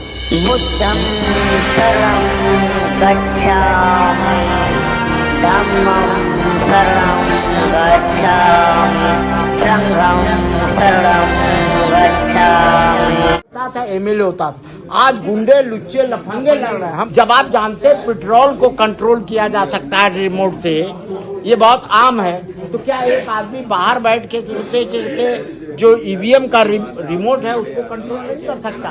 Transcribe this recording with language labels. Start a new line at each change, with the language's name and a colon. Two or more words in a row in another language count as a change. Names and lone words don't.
Pali: बुद्धं शरणं गच्छामि धम्मं शरणं गच्छामि संघं शरणं गच्छामि।
Hindi: था एमएलए होता था, आज गुंडे लुच्चे लफंगे लड़ रहे हैं। हम जब आप जानते हैं पेट्रोल को कंट्रोल किया जा सकता है रिमोट से, ये बहुत आम है, तो क्या एक आदमी बाहर बैठ के गिरते जो ईवीएम का रिमोट है उसको कंट्रोल नहीं कर सकता?